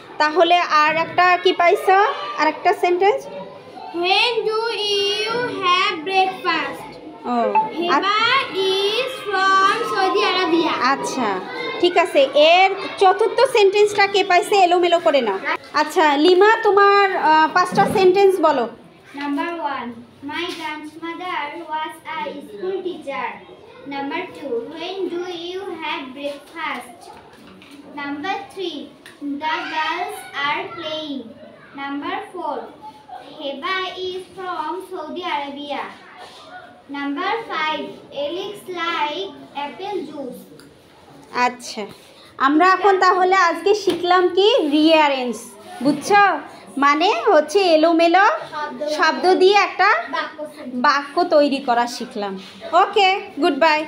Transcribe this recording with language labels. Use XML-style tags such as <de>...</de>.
<bn>তাহলে আর একটা কি পাইছো, আর একটা sentence.</bn> <en>When do you have breakfast? ও Heba is from Saudi Arabia.</en> <bn>আচ্ছা ঠিক আছে, এর চতুর্থ সেন্টেন্সটা কে পাইছে এলোমেলো করে নাও। আচ্ছা লিমা তোমার পাঁচটা সেন্টেন্স বলো।</bn> <en>Number 1, my grandmother was a school teacher. Number 2, when do you have breakfast? Number 3, the girls are playing. Number 4, Heba is from Saudi Arabia. Number 5, Alex like apple juice.</en> <bn>আচ্ছা আমরা এখন তাহলে আজকে শিখলাম কি, রিঅ্যারেঞ্জ। বুঝছো, মানে হচ্ছে এলোমেলো শব্দ দিয়ে একটা বাক্য তৈরি করা শিখলাম। Okay good bye.</bn>